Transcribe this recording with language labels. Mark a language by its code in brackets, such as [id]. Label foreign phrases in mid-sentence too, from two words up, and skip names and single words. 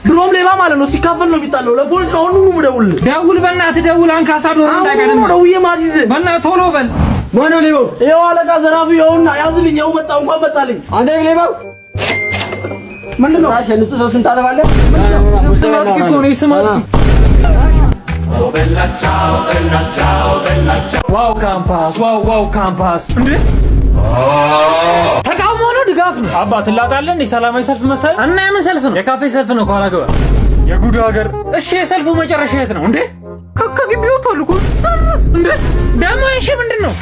[am] ድሮም ሌባ ማለት ነው ሲካፈል ነው የሚጣለው። ለፖሊስ ነው ሁሉ ደውል ደውል፣ በእናትህ ደውል። አንካሳ ዶሮ እንዳይቀርም ነው ደውዬ ማዚዝ። በእናትህ ቶሎ በል። ማነው ሌባው? ይኸው አለቃ ዘራፊ ይኸውና ያዝልኝ። ይኸው መጣ እንኳን መጣልኝ። አንተ ሌባው ምንድን ነው? ታሽ ንጹህ ሰው ታደባለህ። ስማት እኮ ነው ስማት። [it] oh bella ciao, bella ciao, bella ciao. [am] ዋው ካምፓስ፣ ዋው ካምፓስ። እንዴ ተቃውሞ ነው ድጋፍ ነው? አባ ትላጣለህ እንዴ? ሰላማዊ ሰልፍ መሰለህ? እና የምን ሰልፍ ነው? የካፌ ሰልፍ ነው። ከኋላ ገባ። የጉድ ሀገር። እሺ የሰልፉ መጨረሻ የት ነው እንዴ? ከግቢው ወጥቷል እኮ ሰልፍ። እንዴ ደሞ እሺ ምንድን ነው?